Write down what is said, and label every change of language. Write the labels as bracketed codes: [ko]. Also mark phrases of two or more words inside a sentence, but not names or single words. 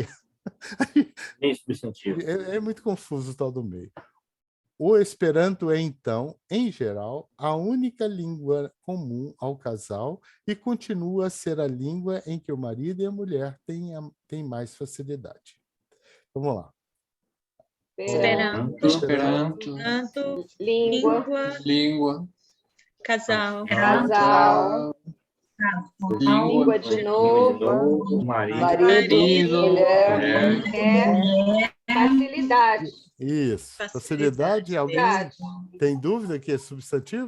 [pt] meio substantivo. É muito confuso o tal do meio. O Esperanto é, então, em geral, a única língua comum ao casal e continua a ser a língua em que o marido e a mulher têm mais facilidade. Vamos lá. Esperanto. Esperanto, canto, Língua. língua, casal, Casal. Língua de novo. marido, Marido. mulher, Mulher. Facilidade. Isso. Facilidade. Alguém Facilidade. tem dúvida que é substantivo?